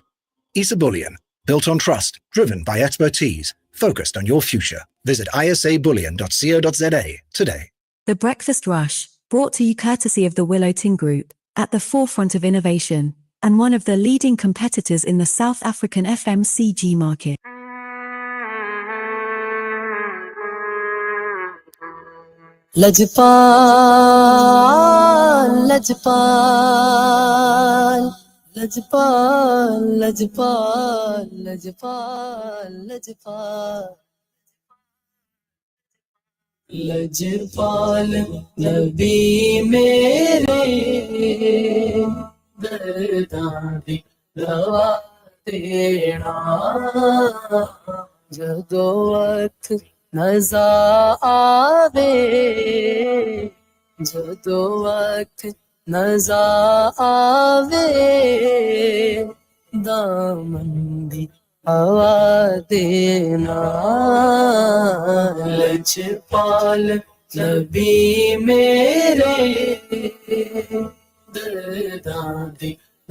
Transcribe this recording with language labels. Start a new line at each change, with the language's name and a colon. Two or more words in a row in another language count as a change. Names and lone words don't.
English: Issa Bullion, built on trust, driven by expertise, focused on your future. Visit isabullion.co.za today. The Breakfast Rush, brought to you courtesy of the Willow Tin Group, at the forefront of innovation, and one of the leading competitors in the South African FMCG market.
Punjabi: Lajpal, Lajpal, Lajpal, Lajpal, Lajpal, Lajpal. ਲਜਪਾਲ, ਨਬੀ ਮੇਰੇ, ਦਰਦਾਂ ਦੀ ਦਵਾ ਤੇਨਾ, ਜਦੋ ਵਕਤ ਨਜ਼ਾ ਆਵੇ ਜਦੋ ਵਕਤ ਨਜ਼ਾ ਆਵੇ ਦਾਮਨ ਦੀ ਹਵਾ ਦੇਣਾ ਲਜਪਾਲ ਨਬੀ ਮੇਰੇ ਦਰਦਾਂ ਦੀ